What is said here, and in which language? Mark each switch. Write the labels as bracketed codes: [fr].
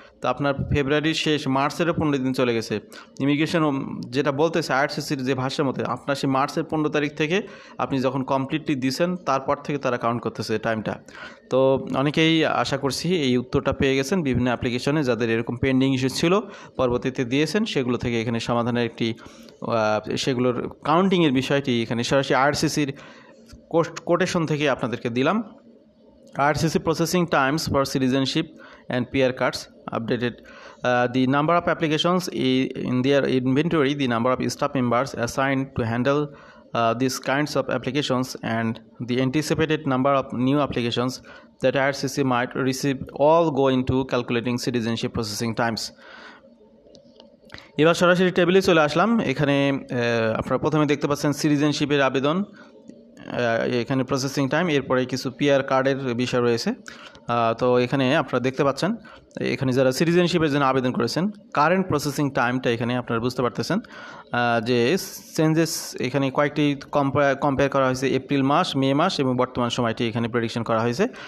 [bn] তো আপনার ফেব্রুয়ারির শেষ, মার্চেরও 15 দিন চলে গেছে। ইমিগ্রেশন যেটা বলতেছে আইআরসিসির যে ভাষার মতে, আপনার সেই মার্চের 15 তারিখ থেকে আপনি যখন কমপ্লিটলি দিয়েছেন তারপর থেকে তারা কাউন্ট করতেছে টাইমটা। তো অনেকেই আশা করছি এই উত্তরটা পেয়ে গেছেন বিভিন্ন অ্যাপ্লিকেশনে, যাদের এরকম পেন্ডিং ইস্যু ছিল পরবর্তীতে দিয়েছেন, সেগুলো থেকে এখানে সমাধানের একটি সেগুলোর কাউন্টিংয়ের বিষয়টি এখানে সরাসরি আইআরসিসির কোটেশন থেকে আপনাদেরকে দিলাম। [en] IRCC processing times for citizenship and PR cards updated. The number of applications in their inventory, the number of staff members assigned to handle these kinds of applications, and the anticipated number of new applications that IRCC might receive all go into calculating citizenship processing times. [bn] এবার সরাসরি টেবিলে চলে আসলাম। এখানে আপনারা প্রথমে দেখতে পাচ্ছেন সিটিজেনশিপের আবেদন, এখানে প্রসেসিং টাইম, এরপরে কিছু পিআর কার্ডের বিষয় রয়েছে। তো এখানে আপনারা দেখতে পাচ্ছেন এখানে যারা সিটিজেনশিপের জন্য আবেদন করেছেন কারেন্ট প্রসেসিং টাইমটা এখানে আপনারা বুঝতে পারতেছেন যে চেঞ্জেস এখানে কয়েকটি কম্পেয়ার করা হয়েছে, এপ্রিল মাস, মে মাস এবং বর্তমান সময়টি এখানে প্রেডিকশন করা হয়েছে।